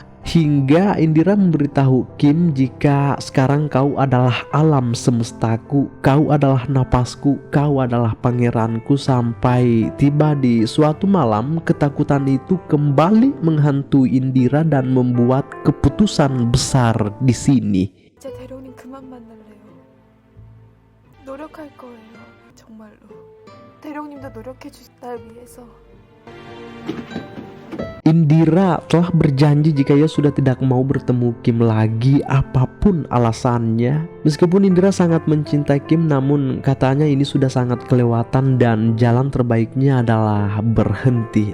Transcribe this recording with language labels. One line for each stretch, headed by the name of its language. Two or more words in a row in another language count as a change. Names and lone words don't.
Indonesian: Hingga Indira memberitahu Kim jika sekarang kau adalah alam semestaku, kau adalah napasku, kau adalah pangeranku. Sampai tiba di suatu malam, ketakutan itu kembali menghantui Indira dan membuat keputusan besar di sini.
Korean: 이제 대령님 그만 만날래요. 노력할 거예요. 정말로. 대령님도 노력해 주시 날 위해서.
Indonesian: Indira telah berjanji jika ia sudah tidak mau bertemu Kim lagi apapun alasannya. Meskipun Indira sangat mencintai Kim, namun katanya ini sudah sangat kelewatan dan jalan terbaiknya adalah berhenti.